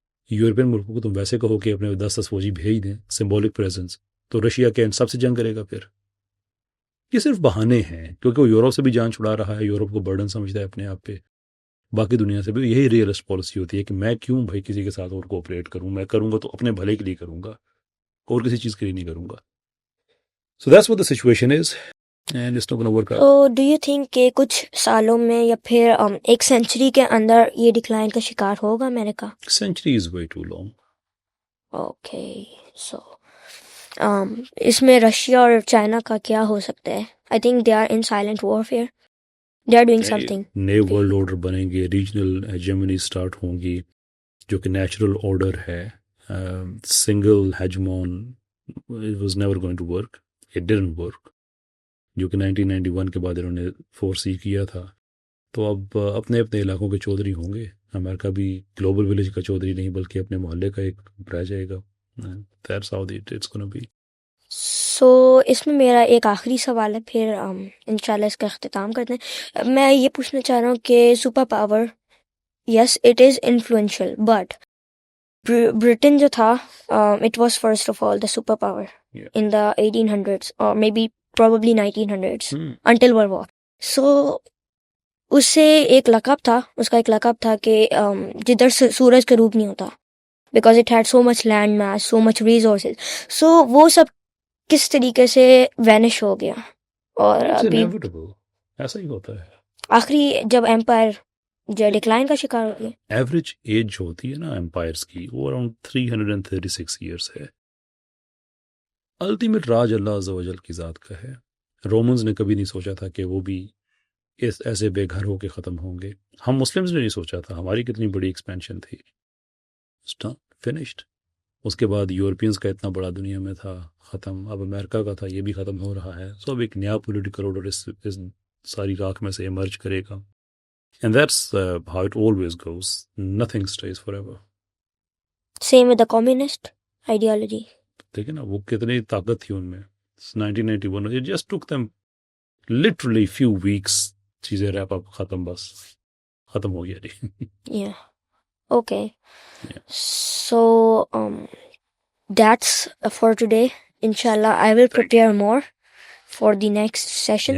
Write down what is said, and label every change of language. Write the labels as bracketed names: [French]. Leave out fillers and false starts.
[Urdu] European ملکوں کو تم ویسے کہو کہ اپنے 10 فوجی بھیج دیں، سمبولک پریزنس، تو رشیا کے ان سب سے جنگ کرے گا. پھر یہ صرف بہانے ہیں، کیونکہ وہ یورپ سے بھی جان چھڑا رہا ہے، یورپ کو برڈن سمجھتا ہے اپنے آپ پہ. باقی دنیا سے بھی یہی ریئلسٹ پالیسی ہوتی ہے کہ میں کیوں بھائی کسی کے ساتھ اور کوآپریٹ کروں، میں کروں گا تو اپنے بھلے کے لیے کروں گا، اور کسی چیز کے لیے نہیں کروں گا. [English] So that's what the situation is and it's not going to work out. [Urdu] تو [English] do you think [Urdu] کہ کچھ سالوں میں یا پھر ایک سینچری کے اندر یہ ڈکلائن کا شکار ہوگا امریکہ؟ [English] Century is way too long. Okay, so [Urdu] اس میں رشیا اور چائنا کا کیا ہو سکتا ہے؟ [English] I think they are in silent warfare, they are doing something. [Urdu] نئے ورلڈ آرڈر بنیں گے، ریجنل ہیجمنی سٹارٹ ہوں گی، جو کہ نیچرل آرڈر ہے. [English] Single hegemon it was never going to work. It didn't work. [Urdu] جو کہ 1991 کے بعد انہوں نے فورسی کیا تھا. تو اب اپنے اپنے علاقوں کے چودھری ہوں گے. امریکہ بھی گلوبل ولیج کا چودھری نہیں بلکہ اپنے محلے کا ایک رہ جائے گا. [English] That's how it's going to be. [Urdu] سو اس میں میرا ایک آخری سوال ہے، پھر انشاءاللہ اس کا اختتام کرتے ہیں. میں یہ پوچھنا چاہ رہا ہوں کہ super power, [English] yes it is influential, [Urdu] but [English] Britain [Urdu] جو تھا, [English] it was first of all the superpower Yeah. in the 1800s or maybe probably 1900s Hmm. until World War. [Urdu] So اس سے ایک لقب تھا, اس کا ایک لقب تھا کہ جدھر سورج کا روپ نہیں ہوتا, [English] Because it had so much landmass, so much resources. [Urdu] سو وہ سب کس طریقے سے وینش ہو گیا, اور [English] It's [Urdu] ابھی inevitable. ایسا ہی ہوتا ہے. آخری جب امپائر جو ڈکلائن کا شکار ہو گیا. ایوریج ایج جو ہوتی ہے نا امپائرس کی, وہ اراؤنڈ 336 ایئرس ہے. الٹیمیٹ راج اللہ عز و جل کی ذات کا ہے. رومنز نے کبھی نہیں سوچا تھا کہ وہ بھی ایسے بے گھر ہو کے ختم ہوں گے. ہم مسلمز نے نہیں سوچا تھا, ہماری کتنی بڑی ایکسپینشن تھی. فنشڈ. اس کے بعد یورپینز کا اتنا بڑا دنیا میں تھا, ختم. اب امریکہ کا تھا, یہ بھی ختم ہو رہا ہے. سو اب ایک نیا پولیٹیکل آرڈر اس ساری راکھ میں سے ایمرج کرے گا. [English] And that's how it always goes. Nothing stays forever. Same with the communist ideology. [Urdu] دیکھیں نا وہ کتنی طاقت تھی ان میں. [English] 1991 it just took them literally few weeks. [Urdu] چیزیں ریپ اپ ختم, بس ختم ہو گیا جی. [English] Yeah. Okay. Yeah. So that's for today. Inshallah, I will prepare more for the next sessions.